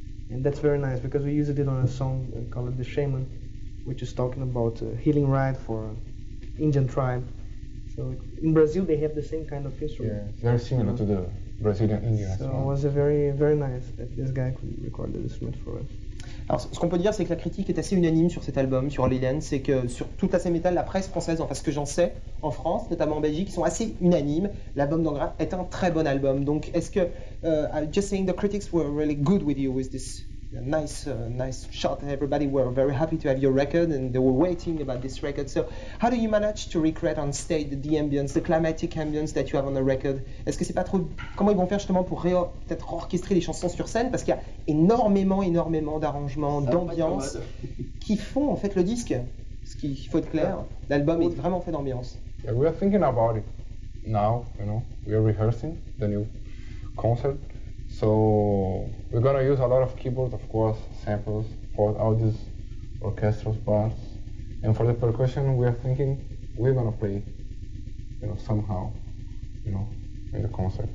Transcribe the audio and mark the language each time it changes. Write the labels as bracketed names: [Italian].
[English] And that's very nice because we used it on a song called The Shaman, which is talking about healing rite for Indian tribe. So in Brazil they have the same kind of Yeah, instrument. it's very similar to the Brazilian Indian. So it was a very, very nice that this guy could record the instrument for us. [French] Alors, ce qu'on peut dire, c'est que la critique est assez unanime sur cet album, sur Holy Land. C'est que sur toute la scène métal, la presse française, enfin ce que j'en sais, en France, notamment en Belgique, ils sont assez unanimes. L'album d'Angra est un très bon album. Donc, est-ce que, [English] just saying the critics were really good with you with this nice shot. Everybody were very happy to have your record and they were waiting about this record. So, how do you manage to recreate on stage the ambience, the climatic ambience that you have on the record? [French] Est-ce que c'est pas trop... Comment ils vont faire justement pour peut-être orchestrer les chansons sur scène? Parce qu'il y a énormément d'arrangements, d'ambiance qui font en fait le disque. Parce qu'il faut être clair, l'album est vraiment fait d'ambiance. [English] Yeah, we are thinking about it now, we are rehearsing the new concert. So we're gonna use a lot of keyboards, of course, samples for all these orchestral parts. And for the percussion, we are thinking we're gonna play, somehow, in the concert.